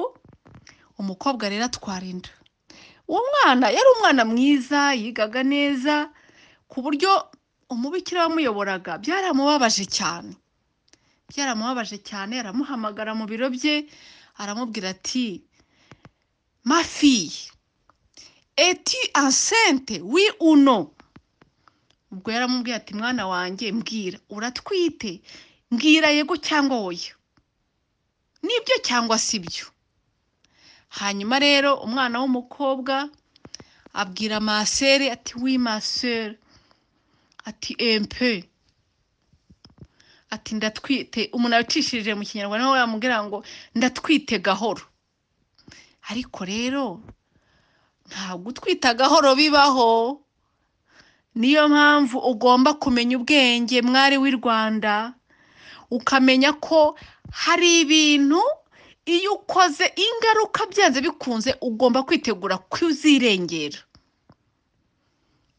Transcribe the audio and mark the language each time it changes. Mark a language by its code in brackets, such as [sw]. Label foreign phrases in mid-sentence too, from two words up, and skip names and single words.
[rw] Umukobwa rero atwara inda. Uwo mwana yari umwana mwiza, yigaga neza, ku buryo umubikira wamuyoboraga byaramubabaje cyane. Aramuhamagara mu biro bye, aramubwira ati [fr] ma fille, es-tu enceinte, oui ou non? [rw] Ubwo yaramubwiye ati mwana wanjye mbwira, uratwite? Mbwira yego cyangwa oya, nibyo cyangwa sibyo. Hanyuma rero umwana w'umukobwa abwira masere ati [fr] oui ma sœur, [rw] ati [fr] un peu, [rw] ati ndatwite. Umuntu yacishije mu Kinyarwanda nawe yamubwira ngo ndatwite gahoro. Ariko rero ntabwo utwita gahoro bibaho. Niyo mpamvu ugomba kumenya ubwenge, mwari w'i Rwanda, ukamenya ko hari ibintu iyo ukoze ingaruka byanze bikunze ugomba kwitegura kuzirengera.